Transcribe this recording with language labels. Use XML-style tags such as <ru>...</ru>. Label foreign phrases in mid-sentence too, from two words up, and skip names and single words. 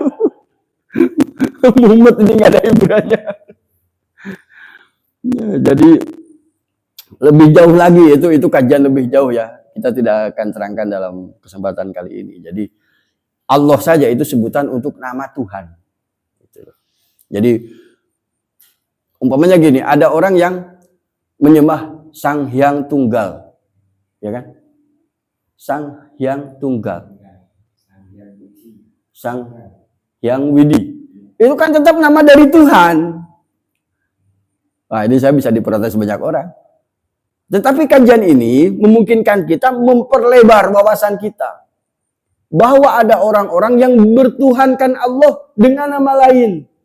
<id>Mumet ini nggak ada hiburannya. Ya, jadi lebih jauh lagi itu kajian lebih jauh ya. Kita tidak akan terangkan dalam kesempatan kali ini. Jadi Allah saja itu sebutan untuk nama Tuhan. Jadi umpamanya gini, ada orang yang menyembah Sang Hyang Tunggal, ya kan? Sang Hyang Tunggal, Sang Hyang Widi, itu kan tetap nama dari Tuhan. Nah, ini saya bisa diprotes banyak orang. Tetapi kajian ini memungkinkan kita memperlebar wawasan kita. Bahwa ada orang-orang yang bertuhankan Allah dengan nama lain.</id>